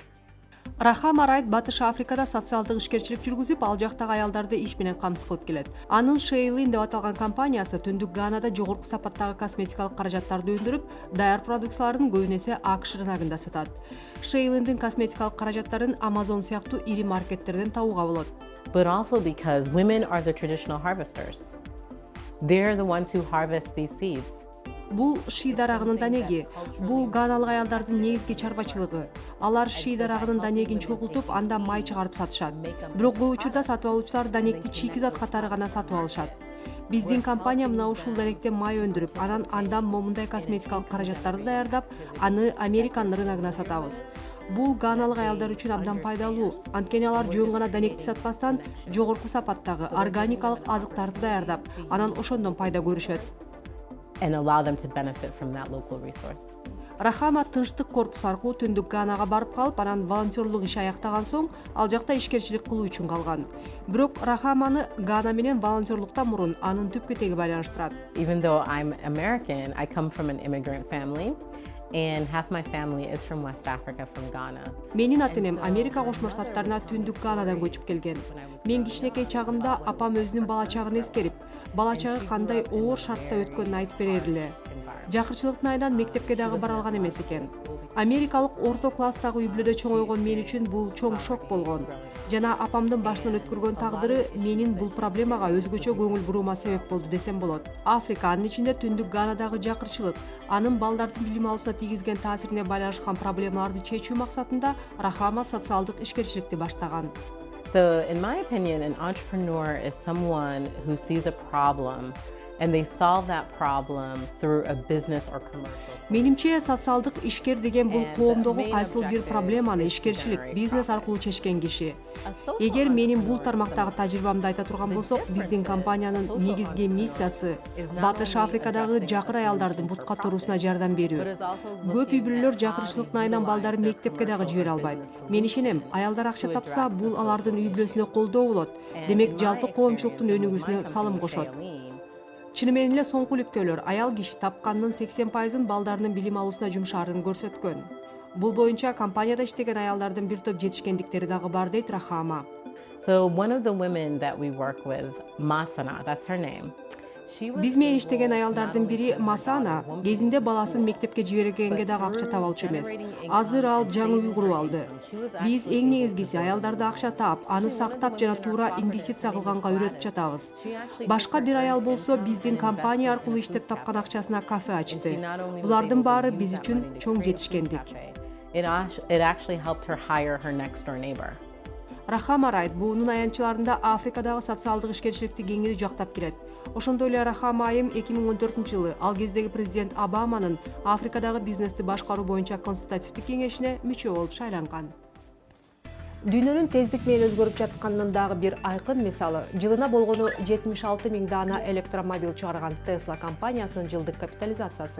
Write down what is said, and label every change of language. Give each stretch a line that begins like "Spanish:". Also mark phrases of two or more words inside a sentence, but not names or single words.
Kyrgyz: Рахама Райт Батыш Африкада социалдык ишкерчилик жүргүзүп, ал жактагы аялдарды иш менен камсыз кылып келет. Анын Sheilin деп аталган компаниясы Түндүк Ганада жогорку сапаттагы косметикалык каражаттарды өндүрүп, даяр продукцияларын көбүн эсе АКШ рыногунда сатат. Sheilin'дин косметикалык каражаттарын Amazon сыяктуу ири маркеттерден табууга болот.
English: But also because women are the traditional harvesters. They're the ones who harvest these seeds.
Kyrgyz: Бул ши дарагынын данеги. Бул ганалык аялдардын негизги чарбачылыгы. Алар ши дарагынын данегин чогултуп, анда май чыгарып сатышат. Бирок көп учурда сатып алуучулар данекти чийки-зат катары гана сатып алышат. Биздин компания мына ушул данектен май өндүрүп, анан андан момундай косметикалык каражаттарды даярдап, аны Американын рыногуна сатабыз. Бул ганалык аялдар үчүн абдан пайдалуу. Анткени алар жөн гана данекти сатпастан, жогорку сапаттагы органикалык азыктарды даярдап, анан ошондон пайда көрүшөт.
English: And allow them to benefit from that local resource.
Kyrgyz: Рахама тынчтык корпус аркылуу Түндүк Ганага барып калып, анан волонтерлук иш аяктаган соң, ал жакта ишкерчилик кылуу үчүн калган. Бирок Рахаманы Гана менен волонтерлуктан мурун анын түпкү теги байланыштырат.
English: Even though I'm American, I come from an immigrant family. And half my family is from West Africa, from Ghana.
Kyrgyz: Менин ата-энем Америка Кошмо Штаттарына Түндүк Ганадан көчүп келген. Мен кичинекей чагымда апам өзүнүн бала чагын эскерип, бала чагы кандай оор шартта өткөнүн айтып берер эле. Жакырчылыктын айынан мектепке дагы бара алган эмес экен. Америкалык орто класстагы үй бүлөдө чоңойгон мен үчүн бул чоң шок болгон. Жана апамдын башынан өткөргөн тагдыры менин бул проблемага өзгөчө көңүл буруума себеп болду десем болот. Африка, анын ичинде түндүк Ганадагы жакырчылык, анын балдардын билим алуусуна тийгизген таасирине байланышкан проблемаларды чечүү максатында Рахама социалдык ишкерчиликти баштаган.
English: So, in my opinion, an entrepreneur is someone who sees a problem and they solve that problem through a business or commercial.
Kyrgyz: Менимче социалдык ишкер деген бул коомдогу кайсыл бир проблеманы ишкерчилик, бизнес аркылуу чечкен киши. Эгер менин бул тармактагы тажрыйбамды айта турган болсок, биздин компаниянын негизги миссиясы Батыш Африкадагы жакыр аялдардын бутка туруусуна жардам берүү. Көп үй бүлөлөр жакырчылыктын айынан балдарын мектепке дагы жибере албайт. Мен ишенем, аялдар акча тапса, бул алардын үй бүлөсүнө колдоо болот. Демек, жалпы коомчулуктун өнүгүүсүнө салым кошот. Чыны менен эле соңку иликтөөлөр аял киши тапканынын 80%-ын балдарынын билим алуусуна жумшаарын көрсөткөн. Бул боюнча компанияда иштеген аялдардын бир топ жетишкендиктери дагы бар дейт Рахама.
English: So one of the women that we work with, Masana, that's her name.
Kyrgyz: Биз менен иштеген аялдардын бири Масана кезинде баласын мектепке жибергенге дагы акча таба алчу эмес. Азыр ал жаңы үй куруп алды. Биз эң негизгиси аялдарды акча таап, аны сактап жана туура инвестиция кылганга үйрөтүп жатабыз. Башка бир аял болсо биздин компания аркылуу иштеп тапкан акчасына кафе ачты. Булардын баары биз үчүн чоң жетишкендик.
English: It actually helped her hire her next door neighbor.
Kyrgyz: Рахама Райт буунун аянтчыларында Африкадагы социалдык ишкерчиликти кеңири жактап келет. Ошондой эле Рахама айым 2014-жылы ал кездеги президент Обаманын Африкадагы бизнести башкаруу боюнча консультативдик кеңешине мүчө болуп шайланган. Дүйнөнүн тездик менен өзгөрүп жатканынын дагы бир айкын мисалы жылына болгону 76 000 дана электромобиль чыгарган Tesla компаниясынын жылдык капитализациясы.